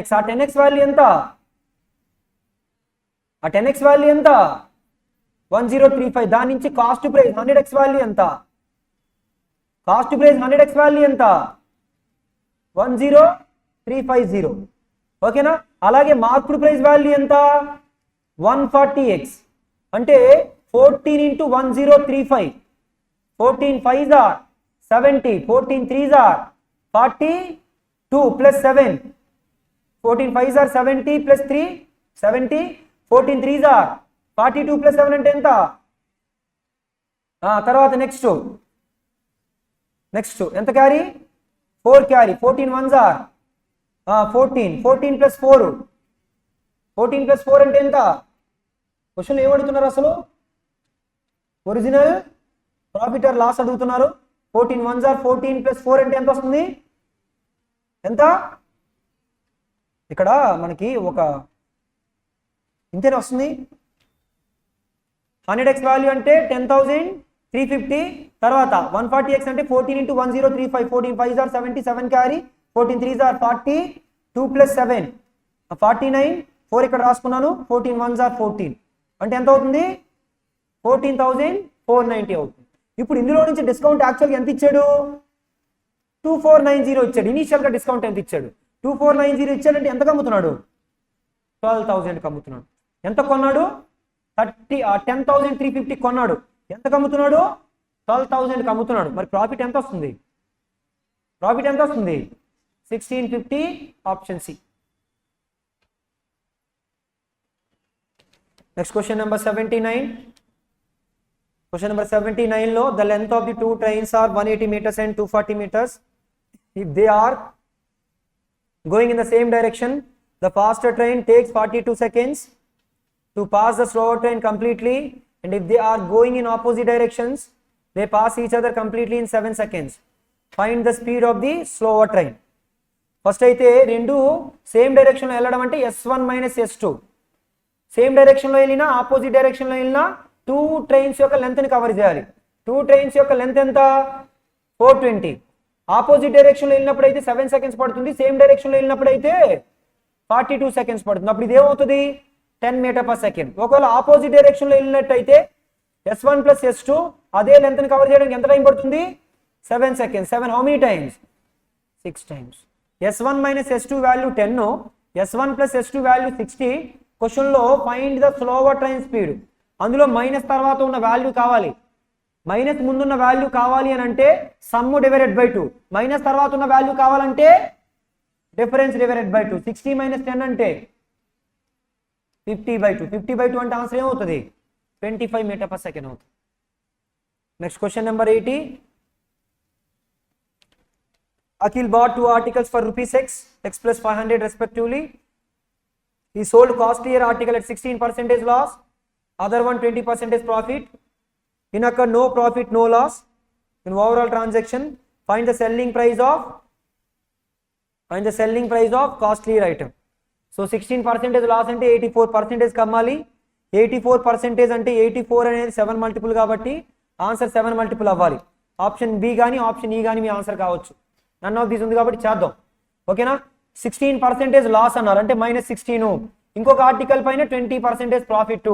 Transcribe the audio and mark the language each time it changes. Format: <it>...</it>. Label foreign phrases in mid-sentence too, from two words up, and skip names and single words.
<te>ఆ 10x వాల్యూ ఎంత 1035. దాని నుంచి</te> <en>cost price 100x value</en> <te>ఎంత 10350. ఓకేనా. అలాగే</te> <en>market price value</en> <te>ఎంత 140x అంటే 14 into 1035.</te> <en>14 5s are 70, 14 3s are 42 plus 7. 14 5s are 70 plus 3 70, 14 3s are 42 plus 7</en> <te>అంటే ఎంత. తర్వాత నెక్స్ట్ ఎంత</te> <en>carry 4 carry. 14 1s are 14 plus 4</en> <te>అంటే ఎంత. క్వశ్చన్ ఏమడుగుతున్నారు అసలు</te> <en>original profit or loss</en> <te>అడుగుతున్నారు.</te> <en>14 1s are 14 plus 4</en> <te>అంటే ఎంత వస్తుంది ఎంత. ఇక్కడ మనకి ఒక ఇంతేనే వస్తుంది. 100x వాల్యూ అంటే 10,350. తర్వాత 140x అంటే 14 into 1035.</te> <en>14 5s are 70, 7 carry. 14 3s are 42 plus 7 49.</en> <te>4 ఇక్కడ రాసుకున్నాను.</te> <en>14 1s are 14</en> <te>అంటే ఎంత అవుతుంది 14,490 అవుతుంది. ఇప్పుడు ఇందులో నుంచి డిస్కౌంట్ యాక్చువల్గా ఎంత ఇచ్చాడు 2490 ఇచ్చాడు. ఇనీషియల్గా డిస్కౌంట్ ఎంత ఇచ్చాడు 2490 ఇచ్చాడంటే ఎంత అమ్ముతున్నాడు 12,000 అమ్ముతున్నాడు. ఎంత కొన్నాడు 10,350 కొన్నాడు. ఎంత అమ్ముతున్నాడు 12,000 అమ్ముతున్నాడు. మరి ప్రాఫిట్ ఎంత వస్తుంది 1650.</te> <en>Option C. Next question number 79. Question number 79 lo the length of the two trains are 180 meters and 240 meters. If they are going in the same direction, the faster train takes 42 seconds to pass the slower train completely, and if they are going in opposite directions, they pass each other completely in 7 seconds. Find the speed of the slower train.</en> <te>First అయితే రెండు</te> <en>same direction</en> <te>లో వెళ్ళడం అంటే s1 - s2.</te> <en>same direction</en> <te>లో వెళ్ళినా</te> <en>opposite direction</en> <te>లో వెళ్ళినా 2 ట్రైన్స్ యొక్క లెంత్ ని కవర్ చేయాలి. 2 ట్రైన్స్ యొక్క లెంత్ ఎంత 420.</te> <en>opposite direction</en> <te>లో వెళ్ళినప్పుడు అయితే 7 సెకండ్స్ పడుతుంది.</te> <en>same direction</en> <te>లో వెళ్ళినప్పుడు అయితే 42 సెకండ్స్ పడుతుంది. అప్పుడు ఇది ఏమవుతుంది</te> <en>10 meter per second.</en> <te>ఒకవేళ</te> <en>opposite direction</en> <te>లో వెళ్ళినట్టయితే</te> <en>s1 plus s2</en> <te>అదే లెంత్ ని కవర్ చేయడానికి ఎంత టైం పడుతుంది 7 సెకండ్స్.</te> <en>7 how many times 6 times. s1 - s2 వాల్యూ 10, s1 plus s2 వాల్యూ 60.</en> <te>క్వశ్చన్ లో</te> <en>find the slower train speed.</en> <te>అందులో మైనస్ తర్వాత ఉన్న వాల్యూ కావాలి. మైనస్ ముందున్న వాల్యూ కావాలి అని అంటే</te> <en>sum divided by 2.</en> <te>మైనస్ తర్వాత ఉన్న వాల్యూ కావాలంటే</te> <en>difference divided by 2.</en> <te>60 - 10 అంటే 50/2. 50/2 అంటే ఆన్సర్ ఏమవుతుంది</te> <en>25 meter per second</en> <te>అవుతుంది.</te> <en>Next question number 80. Akhil bought 2 articles for ₹6, x plus 500 respectively. He sold costlier article at 16% loss, other one 20% profit. In occur no profit, no loss in overall transaction. Find the selling price of costlier item. So 16% loss</en> <te>అంటే 84% కమ్మాలి. 84% అంటే 84 అనేది 7 మల్టిపుల్ కాబట్టి ఆన్సర్ 7 మల్టిపుల్ అవ్వాలి.</te> <en>option B</en> <te>కానీ ఆప్షన్ ఈ కానీ మీ ఆన్సర్ కావచ్చు.</te> <en>none of these</en> <te>ఉంది కాబట్టి చేద్దాం. ఓకేనా. 16% లాస్ అన్నారు అంటే -16. ఇంకొక ఆర్టికల్ పైన 20% ప్రాఫిట్.</te>